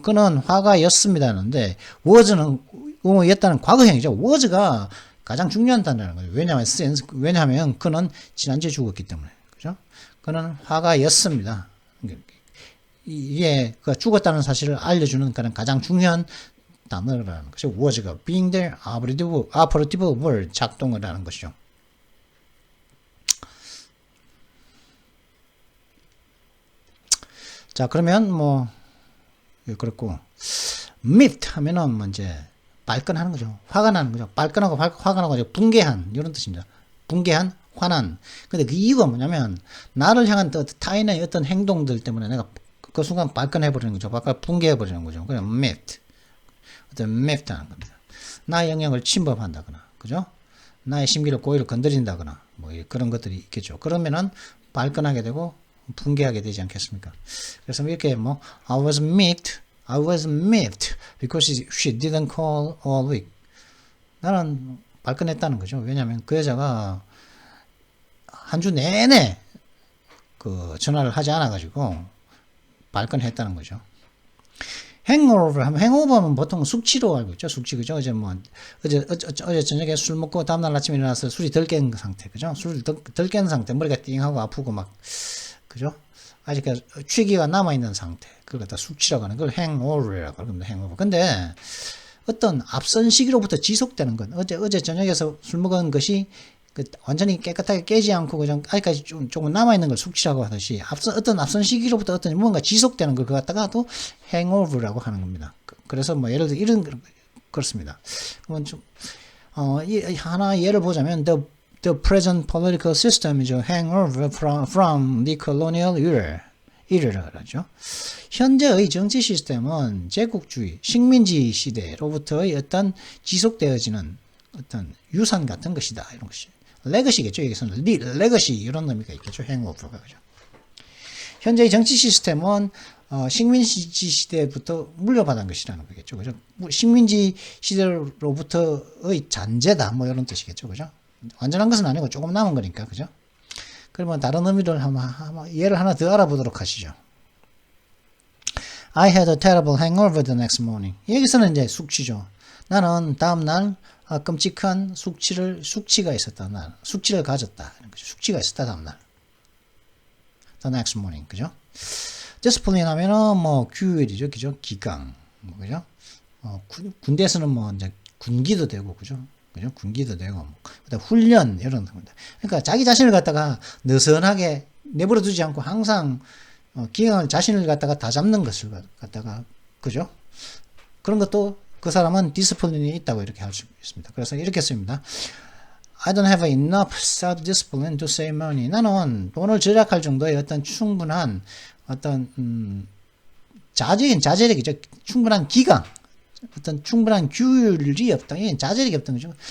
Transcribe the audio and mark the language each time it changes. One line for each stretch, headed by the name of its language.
Korean: 그는 화가였습니다. 하는데 was는 였다는 과거형이죠. was가 가장 중요한 단어라는 거죠. 왜냐하면 그는 지난주에 죽었기 때문에. 그죠? 그는 화가였습니다. 이게 죽었다는 사실을 알려주는 그런 가장 중요한 단어라는 것이죠.
English: was가 being the operative word
Korean: 작동을 하는 것이죠. 자, 그러면 그렇고 miffed 하면은 이제 발끈하는 거죠. 화가 나는 거죠. 발끈하고 화가 나고 붕괴한 이런 뜻입니다. 붕괴한, 화난. 근데 그 이유가 뭐냐면 나를 향한 타인의 어떤 행동들 때문에 내가 그 순간 발끈해 버리는 거죠. 붕괴해 버리는 거죠. 그냥 miffed. 어떤 miffed 하는 겁니다. 나의 영역을 침범한다거나, 그죠? 나의 심기를 고의로 건드린다거나, 그런 것들이 있겠죠. 그러면은 발끈하게 되고 붕괴하게 되지 않겠습니까? 그래서 이렇게
English: I was miffed because she didn't call all week.
Korean: 나는 발끈했다는 거죠. 왜냐하면 그 여자가 한 주 내내 전화를 하지 않아가지고 발끈했다는 거죠. 행오버는 보통 숙취로 알고 있죠. 숙취, 그죠? 어제 저녁에 술 먹고 다음날 아침에 일어나서 술이 덜 깬 상태, 그죠? 술 덜 깬 상태, 머리가 띵하고 아프고 그죠? 아직 취기가 남아있는 상태. 그걸 갖다 숙취라고 하는 걸 행오버라고 합니다. 행오버. 근데 어떤 앞선 시기로부터 지속되는 건, 어제 저녁에서 술 먹은 것이 완전히 깨끗하게 깨지 않고 그냥 아직까지 조금 남아있는 걸 숙취라고 하듯이 어떤 앞선 시기로부터 어떤 뭔가 지속되는 걸 갖다가 또 행오버라고 하는 겁니다. 그래서 예를 들어 그렇습니다. 그러면 하나 예를 보자면
English: The present political system is a hangover from the colonial era라고 하죠.
Korean: 현재의 정치 시스템은 제국주의, 식민지 시대로부터의 어떤 지속되어지는 어떤 유산 같은 것이다. 이런 것이. 레거시겠죠. 여기서는 레거시 이런 의미가 있겠죠. 행오버가. 그죠. 현재의 정치 시스템은 식민지 시대부터 물려받은 것이라는 거겠죠. 그죠. 식민지 시대로부터의 잔재다. 이런 뜻이겠죠. 그죠. 완전한 것은 아니고 조금 남은 거니까. 그죠. 그러면 다른 의미를 한번 예를 하나 더 알아보도록 하시죠.
English: I had a terrible hangover the next morning.
Korean: 여기서는 이제 숙취죠. 나는 다음날 끔찍한 숙취가 있었다. 숙취를 가졌다. 숙취가 있었다. 다음날.
English: The next morning.
Korean: 그죠? discipline 하면은 규율이죠. 그죠? 기강. 그죠? 군대에서는 이제 군기도 되고, 그죠? 그죠? 군기도 되고, 훈련, 이런 겁니다. 그러니까 자기 자신을 갖다가 느슨하게 내버려 두지 않고 항상 기강을 자신을 갖다가 다 잡는 것을 갖다가, 그죠? 그런 것도 그 사람은 디스플린이 있다고 이렇게 할 수 있습니다. 그래서 이렇게 씁니다.
English: I don't have enough self-discipline to save money.
Korean: 나는 돈을 절약할 정도의 어떤 충분한 어떤 자제력이죠. 충분한 기강, 어떤 충분한 규율이 없다. 이게 자제력이 없던 거죠.